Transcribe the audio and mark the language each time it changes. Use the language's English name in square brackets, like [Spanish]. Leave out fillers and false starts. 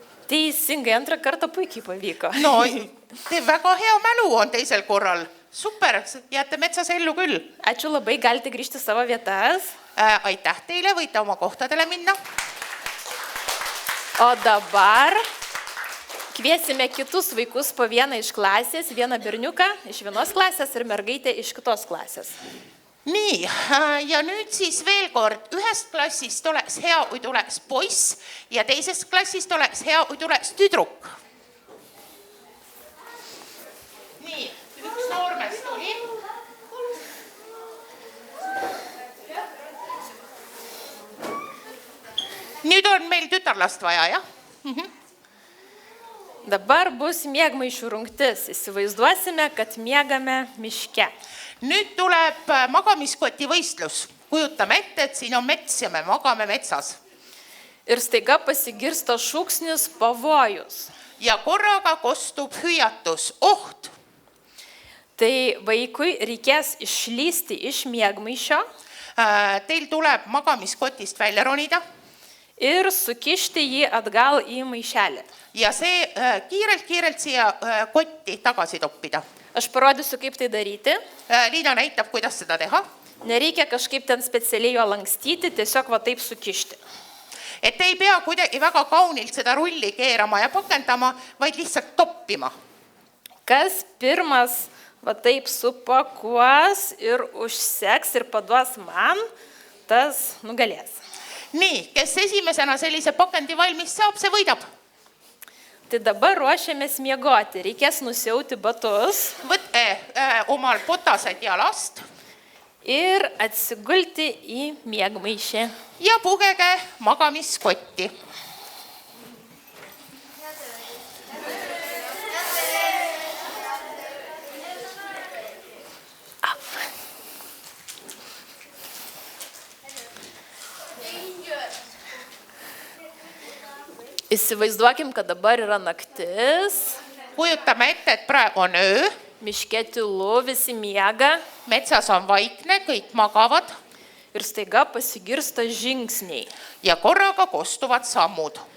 [Lithuanian] Teisingai, antrą kartą puikiai pavyko. [Estonian] No, te väga hea mälu on teisel korral. Super, jääte metsas ellu küll. [Lithuanian] Ačiū labai, galite grįžti savo vietas. [Estonian] Aitäh teile, võite oma kohtadele minna. [Lithuanian] O dabar kviesime kitus vaikus po vieną iš klasės, vieną berniuką iš vienos klasės ir mergaitę iš kitos klasės. [Estonian] Nii, ja nüüd siis veel kord, ühest klassist oleks hea, kui tuleks poiss ja teisest klassist oleks hea, kui tuleks tüdruk. Nii, üks noormees tuli. Nüüd on meil tütarlast vaja, jah? [Lithuanian] Dabar bus miegmaišių rungtis. Įsivaizduosime, kad miegame miške. [Estonian] Nüüd tuleb magamiskoti võistlus. Kujutame ette, et siin on mets ja me magame metsas. [Lithuanian] Ir staiga pasigirsta šūksnis pavojus. [Estonian] Ja korraga kostub hüüatus, oht. [Lithuanian] Tai vaikui reikės išlysti iš miegmaišio [Estonian] Teil tuleb magamiskotist välja ronida [Lithuanian] ir sukišti jį atgal į maišelį. [Estonian] ja see kiirelt siia kotti tagasi toppida. [Lithuanian] Aš parodysiu, kaip tai daryti. [Estonian] Liina näitab, kuidas seda teha. [Lithuanian] Nereikia kažkaip ten specialiai jo lankstyti, tiesiog va taip sukišti. [Estonian] Et ei pea kuidagi väga kaunilt seda rulli keerama ja pakendama, vaid lihtsalt toppima. [Lithuanian] Kas pirmas va taip supakuos ir užseks ir paduos man, tas nugalės. [Estonian] Nii, kes esimesena sellise pakendi valmis saab, see võidab. [Lithuanian] Tai dabar ruošiamės miegoti. Reikės nusiauti batus [Estonian] Võtke omal potased jalast [Lithuanian] ir atsigulti į miegmaišį. [Estonian] ja pugege magamiskotti. [Lithuanian] Įsivaizduokim, kad dabar yra naktis, [Estonian] Kujutame ette, et praegu on öö, [Lithuanian] miške tylu, visi miega [Estonian] metsas on vaikne, kõik magavad [Lithuanian] ir staiga pasigirsta žingsniai. [Estonian] ja korraga kostuvad sammud.